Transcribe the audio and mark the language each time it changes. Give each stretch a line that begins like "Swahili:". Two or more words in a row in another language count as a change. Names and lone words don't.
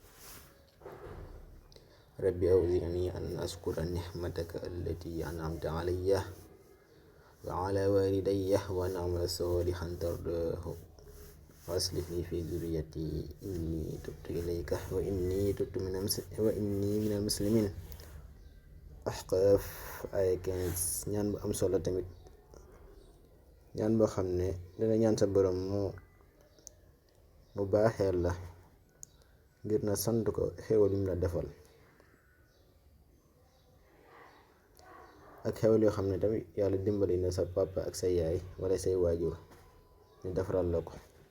Arabic: رب أوزعني أن أشكر نعمتك التي أنعمت علي وعلى والدي وأن أعمل صالحا ترضاه وأصلح لي في ذريتي إني تبت إليك وإني من المسلمين.
Wolof: Ahqaaf ay 15 ñaan bu am solo tamit, ñaan boo xam ne dana ñaan sa borom mu baaxeel la ngir na sant ko xéwal yi mu la defal, ak xéwal yoo xam ne tamit yàlla dimbali na sa papa ak sa yaay wala say waajur ñu defaral la ko.